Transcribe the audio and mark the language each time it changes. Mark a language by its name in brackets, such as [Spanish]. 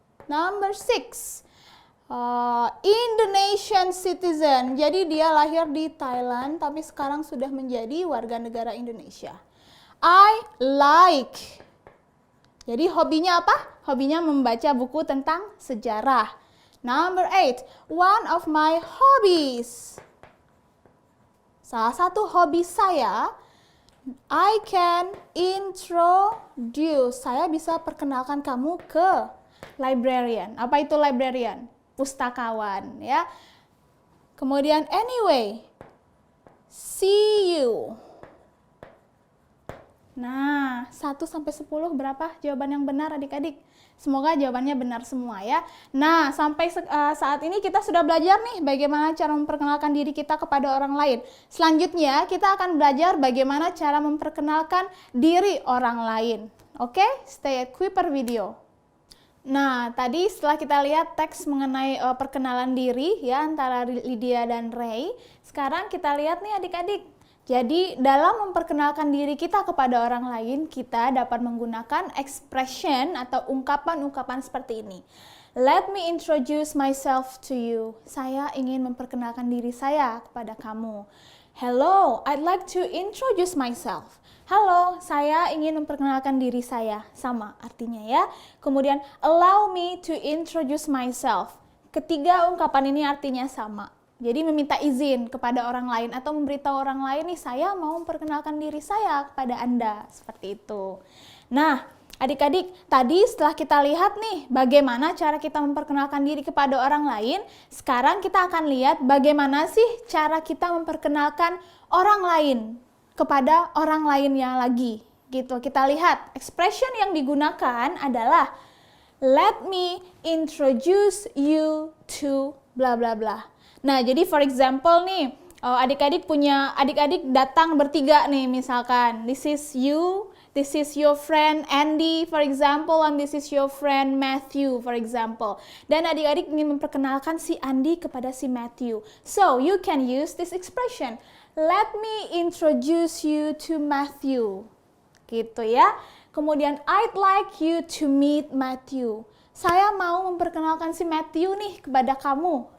[English] Number 6, Indonesian citizen. [Indonesian] Jadi dia lahir di Thailand tapi sekarang sudah menjadi warga negara Indonesia. [English] I like [Indonesian] Jadi hobinya apa? Hobinya membaca buku tentang sejarah. [English] Number 8, one of my hobbies. [Indonesian] Salah satu hobi saya, [English] I can introduce. [Indonesian] Saya bisa perkenalkan kamu ke librarian. Apa itu librarian? Pustakawan, ya. Kemudian [English] anyway, see you. [Indonesian] Nah, 1 sampai 10 berapa jawaban yang benar adik-adik? Semoga jawabannya benar semua ya. Nah, sampai saat ini kita sudah belajar nih bagaimana cara memperkenalkan diri kita kepada orang lain. Selanjutnya kita akan belajar bagaimana cara memperkenalkan diri orang lain. Oke, [English] stay at Kuiper Video. [Indonesian] Nah, tadi setelah kita lihat teks mengenai perkenalan diri ya antara Lydia dan Ray, sekarang kita lihat nih adik-adik. Jadi, dalam memperkenalkan diri kita kepada orang lain, kita dapat menggunakan expression atau ungkapan-ungkapan seperti ini. [English] Let me introduce myself to you. [Indonesian] Saya ingin memperkenalkan diri saya kepada kamu. [English] Hello, I'd like to introduce myself. [Indonesian] Halo, saya ingin memperkenalkan diri saya. Sama artinya ya. Kemudian, [English] allow me to introduce myself. [Indonesian] Ketiga ungkapan ini artinya sama. Jadi meminta izin kepada orang lain atau memberitahu orang lain nih, saya mau memperkenalkan diri saya kepada Anda. Seperti itu. Nah, adik-adik, tadi setelah kita lihat nih bagaimana cara kita memperkenalkan diri kepada orang lain, sekarang kita akan lihat bagaimana sih cara kita memperkenalkan orang lain kepada orang lainnya lagi. Gitu. Kita lihat expression yang digunakan adalah [English] let me introduce you to bla bla [Indonesian] bla. Nah, jadi [English] for example [Indonesian] nih, adik-adik datang bertiga nih misalkan. [English] This is you, this is your friend Andy for example, and this is your friend Matthew for example. [Indonesian] Dan adik-adik ingin memperkenalkan si Andy kepada si Matthew. [English] So, you can use this expression. Let me introduce you to Matthew. [Indonesian] Gitu ya. Kemudian, [English] I'd like you to meet Matthew. [Indonesian] Saya mau memperkenalkan si Matthew nih kepada kamu.